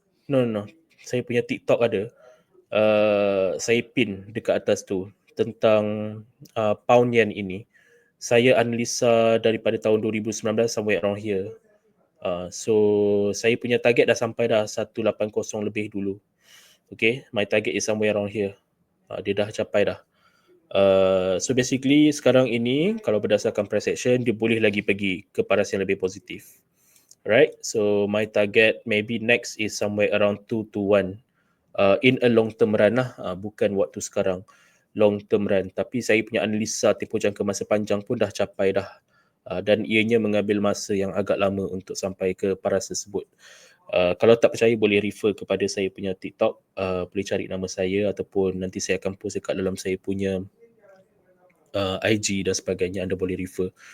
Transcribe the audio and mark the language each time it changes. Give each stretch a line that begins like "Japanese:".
Malay: No. Saya punya TikTok ada. Saya pin dekat atas tu tentang pound yen ini. Saya analisa daripada tahun 2019
English: somewhere around here.
Malay: So saya punya target dah sampai dah 180 lebih dulu.
English: Okay, my target is somewhere around here.
Malay: Dia dah capai dah. So basically sekarang ini kalau berdasarkan price action dia boleh lagi pergi ke paras yang lebih positif.
English: Right, so my target maybe next is somewhere around 2 to 1 in a long term run lah,
Malay: bukan waktu sekarang,
English: long term run.
Malay: Tapi saya punya analisa tempoh jangka masa panjang pun dah capai dah, dan ianya mengambil masa yang agak lama untuk sampai ke paras tersebut. Kalau tak percaya boleh refer kepada saya punya TikTok, boleh cari nama saya ataupun nanti saya akan post dekat dalam saya punya IG dan sebagainya, anda boleh refer.